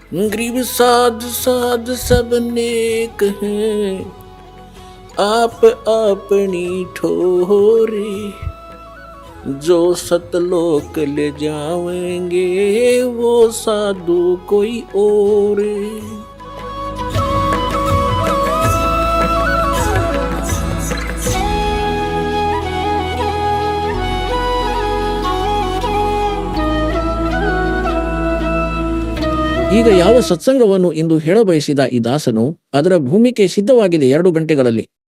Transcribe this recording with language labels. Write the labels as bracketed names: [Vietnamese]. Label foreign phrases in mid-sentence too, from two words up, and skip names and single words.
[Hindi] गरीब साध साध सब नेक हैं, आप अपनी ठोरी। जो सतलोक ले जाएंगे वो साधु कोई और। [Kannada] ಈಗ ಯಾವ ಸತ್ಸಂಗವನ್ನು ಇಂದು ಹೇಳಬಯಸಿದ ಈ ದಾಸನು ಅದರ ಭೂಮಿಕೆ ಸಿದ್ಧವಾಗಿದೆ 2 ಗಂಟೆಗಳಲ್ಲಿ.